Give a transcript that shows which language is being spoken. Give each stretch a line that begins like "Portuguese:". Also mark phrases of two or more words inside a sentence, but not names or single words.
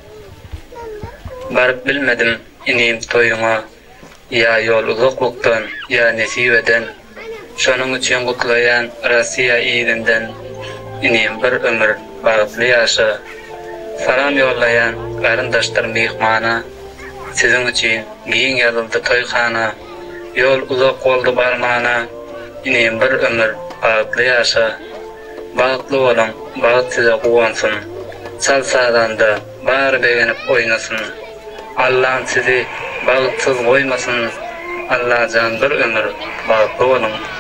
Turkmen: Barıp bilmedim inim toýuňa. Ya ýol uzaklıktan, ya nesibeden. Şonuň üçin gutlaýan Rossiya ýygynden inim bir ömür bagtly ýaşa. Salam yollayan garyndaşlar mihmana,
Turkish: sizin için giyin yazıldı toyxana, yol uzak oldu barmana,
Turkmen: inim bir ömür bagtly ýaşa. Bagtly bolun, bagt size guwansın, sal sadanda bar begenip oynasın. Allah'ın sizi bagtsız goýmasın, Allah'can bir ömür bagtly bolun.